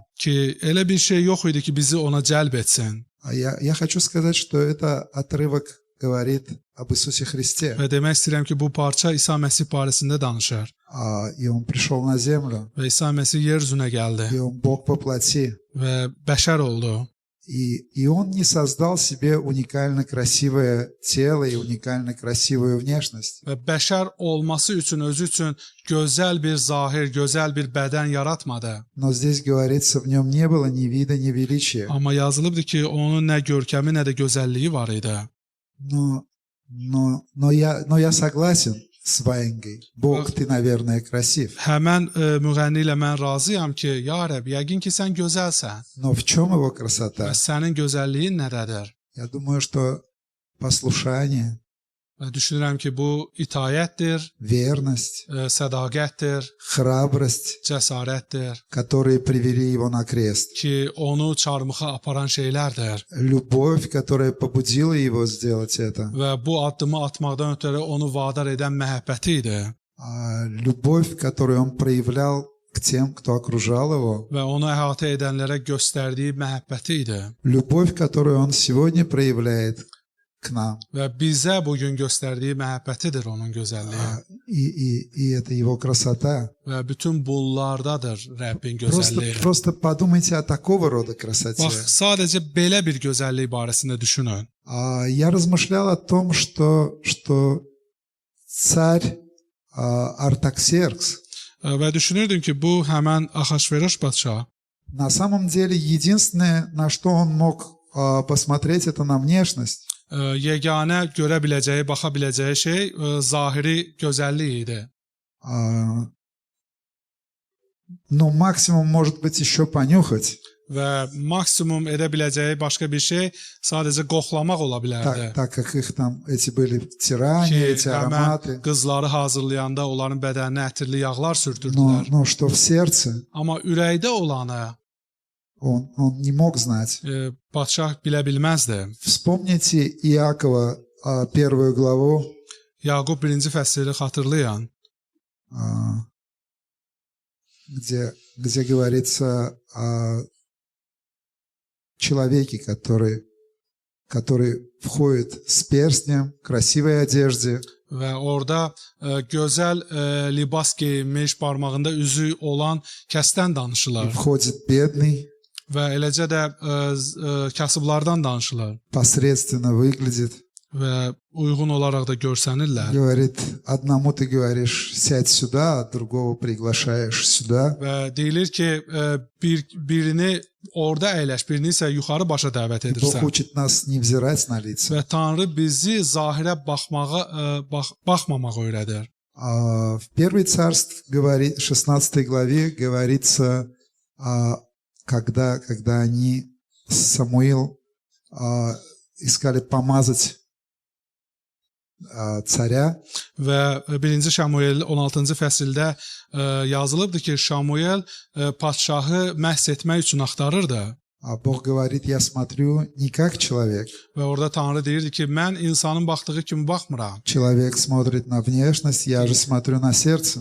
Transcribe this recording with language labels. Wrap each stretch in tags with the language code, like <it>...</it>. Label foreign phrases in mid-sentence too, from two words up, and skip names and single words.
<az>Ki elə bir şey yox idi ki, bizi ona cəlb etsin.</az> <ru>Я хочу сказать, что это отрывок говорит об Иисусе Христе.</ru> <az>Və demək istəyirəm ki, bu parça İsa Məsih barəsində danışır.</az> <ru>И он пришел на землю.</ru> <az>Və İsa Məsih yer üzünə gəldi.</az> <ru>И он Бог во плоти.</ru> <az>Və bəşər oldu.</az> <ru>И он не создал себе уникально красивое тело и уникально красивую внешность.</ru> <az>Və bəşər olması üçün özü üçün gözəl bir zahir, gözəl bir bədən yaratmadı.</az> <ru>Но здесь говорится, в нем не было ни вида, ни величия.</ru> <az>Amma yazılıbdı ki, onun nə görkəmi, nə də gözəlliyi var idi.</az> <ru>Но я согласен с Ваенгой. Бог, ты, наверное, красив.</ru> <az>Həmən müğənni ilə mən razıyam ki, ya Rəbb, yəqin ki sən gözəlsən.</az> <ru>Но в чем его красота?</ru> <az>Və sənin gözəlliyin nədədir?</az> <ru>Я думаю, что послушание,</ru> <az>Və düşünürəm ki, bu itayətdir,</az> <ru>верность,</ru> <az>sədaqətdir,</az> <ru>храбрость,</ru> <az>cəsarətdir</az> <ru>которые привели его на крест.</ru> <az>ki, onu çarmıxa aparan şeylərdir.</az> <ru>Любовь, которая побудила его сделать это.</ru> <az>Və bu addımı atmaqdan ötürü onu vadar edən məhəbbəti idi.</az> <ru>Любовь, которую он проявлял к тем, кто окружал его.</ru> <az>Və onu əhatə edənlərə göstərdiyi məhəbbəti idi.</az> <ru>Любовь, которую он сегодня проявляет к нам.</ru> <az>Və bizə bugün göstərdiyi məhəbbətidir onun gözəlliyi.</az> <ru>И это его красота.</ru> <az>Və bütün bunlardadır Rəbbin gözəlliyi.</az> <ru>Просто подумайте о такого рода красоте.</ru> <az>Bax, sadəcə belə bir gözəllik barəsində düşünün.</az> <ru>Я размышлял о том, что царь Артаксеркс</ru> <az>Və düşünürdüm ki, bu həmən Axaşveroş padşah</az> <ru>на самом деле единственное, на что он мог посмотреть, это на внешность.</ru> <az>Yeganə görə biləcəyi, baxa biləcəyi şey zahiri gözəllik idi.</az> <ru>Но максимум может быть еще понюхать.</ru> <az>Və maksimum edə biləcəyi başqa bir şey sadəcə qoxlamaq ola bilərdi.</az> <ru>Так как их там эти были втирания, эти ароматы.</ru> <az>Qızları hazırlayanda onların bədəninə ətirli yağlar sürtürdülər.</az> <ru>Но что в сердце,</ru> <az>Amma ürəkdə olanı</az> <ru>он не мог знать.</ru> <az>Padşah bilə bilməzdi.</az> <ru>Вспомните Иакова, 1 главу.</ru> <az>Yaqub 1-ci fəsili xatırlayın.</az> <ru>Где говорится о человеке, который входит с перстнем, красивой одежде.</ru> <az>Və orada gözəl libas geyinmiş, barmağında üzüyü olan kəsdən danışırlar.</az> <ru>Входит бедный.</ru> <az>Və eləcə də kasıblardan danışırlar.</az> <ru>Посредственно выглядит.</ru> <az>Və uyğun olaraq da görsənirlər.</az> <ru>Говорит, одному ты говоришь, сядь сюда, а другого приглашаешь сюда.</ru> <az>Və deyilir ki, birini orada əyləş, birini isə yuxarı başa dəvət edirsən.</az> <ru>Бог учит нас не взирать на лица.</ru> <az>Və Tanrı bizi zahirə baxmamaq öyrədir.</az> <ru>В 1 Царств, 16 главе, говорится, когда они Самуил искали помазать царя.</ru> <az>Və 1-ci Şamuel 16-cı fəsildə yazılıbdır ki, Şamuel padşahı məhs etmək üçün axtarırdı.</az> <ru>А Бог говорит, я смотрю не как человек.</ru> <az>Və orada Tanrı deyirdi ki, mən insanın baxdığı kimi baxmıram.</az> <ru>Человек смотрит на внешность, я же смотрю на сердце.</ru>